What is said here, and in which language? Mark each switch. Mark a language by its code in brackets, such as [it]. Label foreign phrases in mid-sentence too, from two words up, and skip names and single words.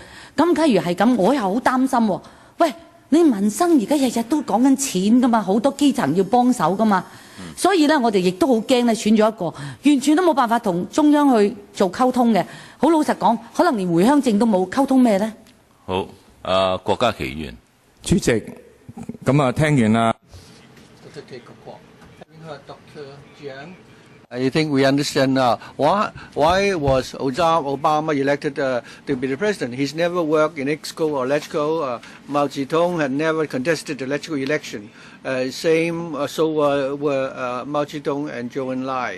[yue] 咁假如係咁，我又好擔心喎。喂，你民生而家日日都講緊錢噶嘛，好多基層要幫手噶嘛。所以咧，我哋亦都好驚咧，選咗一個完全都冇辦法同中央去做溝通嘅。好老實講，可能連回鄉證都冇，溝通咩咧？好，郭家麒議員，主席，咁啊，聽完啦。 [en] I think we understand now why was Obama elected to be the president. He's never worked in EXCO or LegCo. Mao Zedong had never contested the LegCo election. So were Mao Zedong and Zhou Enlai.